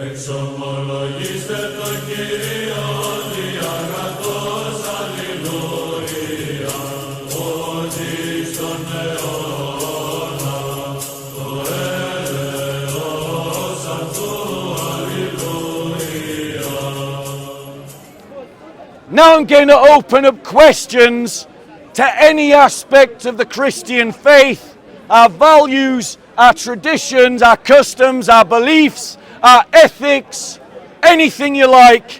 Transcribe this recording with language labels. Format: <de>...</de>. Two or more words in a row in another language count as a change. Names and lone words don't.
<el>Εξομολογήστε το Κύριο διαγραφός, αλληλούια, ότι στον αιώνα το έλεος αυτού, αλληλούια.</el> <en>Now I'm going to open up questions to any aspect of the Christian faith, our values, our traditions, our customs, our beliefs, our ethics, anything you like.</en>